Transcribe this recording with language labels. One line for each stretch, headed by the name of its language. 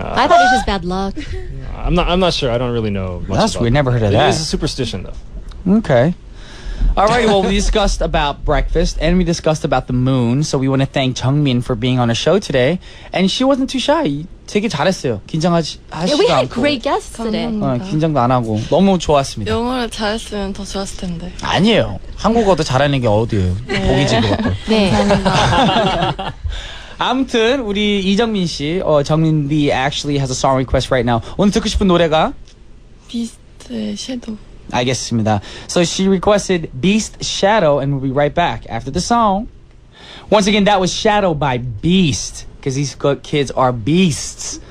English: I thought it was just bad luck. I'm not sure. I don't really know much That's about weird. Never heard of It that. is a superstition though. Okay. Alrighty, well, we discussed about breakfast and we discussed about the moon. So we want to thank Jungmin for being on the show today. And she wasn't too shy.
Korean: 되게 잘했어요. 긴장하지도
English: Yeah, we had
Korean: 않고.
English: great guests today.
Korean: 긴장도 안 하고 너무 좋았습니다. 영어를 잘했으면 더 좋았을 텐데. 아니에요. 한국어도 잘하는 게 어디예요? 보기지 그것도. 네. 아무튼 우리
English: 이정민 씨, 정민 B actually has a song request right now.
Korean: 오늘 듣고 싶은 노래가 비스트의 섀도우. 알겠습니다.
English: So she requested Beast Shadow, and we'll be right back after the song. Once again, that was Shadow by Beast, because these kids are beasts.